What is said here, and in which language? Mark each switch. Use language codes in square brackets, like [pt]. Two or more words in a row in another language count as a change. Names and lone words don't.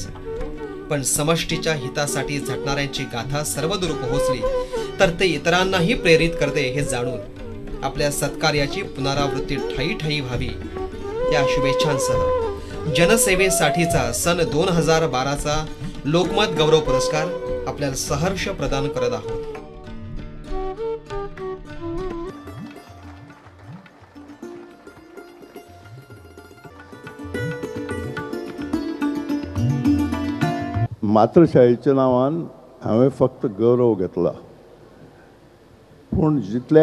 [mr] पण समष्टीच्या हितासाठी झटणाऱ्यांची गाथा सर्वदूर पोहोचली तर ते इतरांनाही प्रेरित करते हे जाणून आपल्या सत्कार्याची पुनरावृत्ती ठायी ठायी व्हावी या शुभेच्छांसह जनसेवेसाठीचा सन 2012चा लोकमत गौरव पुरस्कार आपल्याला सहर्ष प्रदान करत आहोत. [kok] मातृशाळेच्या नावान हांवें फक्त गौरव घेतला, पूण जितले